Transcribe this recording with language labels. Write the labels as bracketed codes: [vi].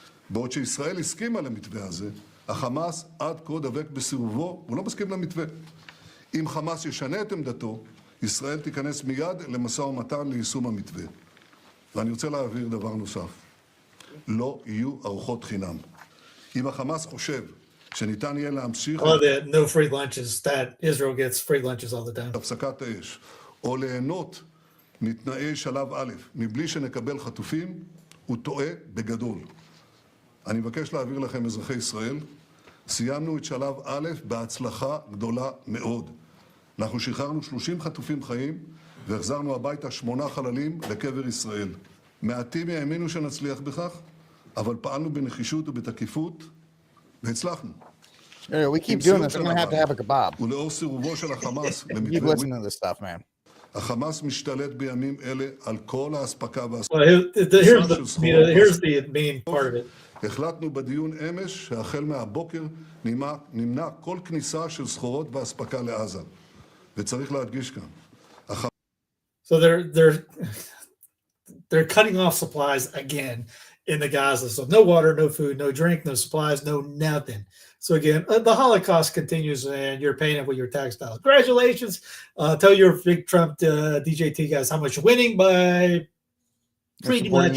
[he] בעוד שישראל הסכימה למתווה הזה, החמאס עד כה דבק בסירובו, הוא לא מסכים למתווה. אם חמאס ישנה את עמדתו, ישראל תיכנס מיד למשא ומתן ליישום המתווה. ואני רוצה להעביר דבר נוסף. לא יהיו ארוחות חינם. אם החמאס חושב שניתן יהיה להמשיך... [en] no free lunches, that Israel gets free lunches all the time. [he] הפסקת האש, או ליהנות מתנאי שלב א', מבלי שנקבל חטופים, הוא טועה בגדול. אני מבקש להעביר לכם, אזרחי ישראל, סיימנו את שלב א' בהצלחה גדולה מאוד. אנחנו שחררנו 30 חטופים חיים, והחזרנו הביתה 8 חללים לקבר ישראל. מעטים האמינו שנצליח בכך, אבל פעלנו בנחישות ובתקיפות, והצלחנו. [en] We keep doing this, I'm going to have a kebab. [he] ולאור סירובו של החמאס [en] Keep listening to this stuff, man. [he] החמאס משתלט בימים אלה על כל האספקה והאספקה. [en] Here's the main part of it. [he] החלטנו בדיון אמש שהחל מהבוקר נמנע כל כניסה של סחורות והאספקה לעזה. וצריך להדגיש כאן. [en] So they're cutting off supplies again in the Gaza. So no water, no food, no drink, no supplies, no nothing. So again, the Holocaust continues, and you're paying it with your tax dollars. Congratulations! Tell your big Trump DJT guys how much you're winning by pretty much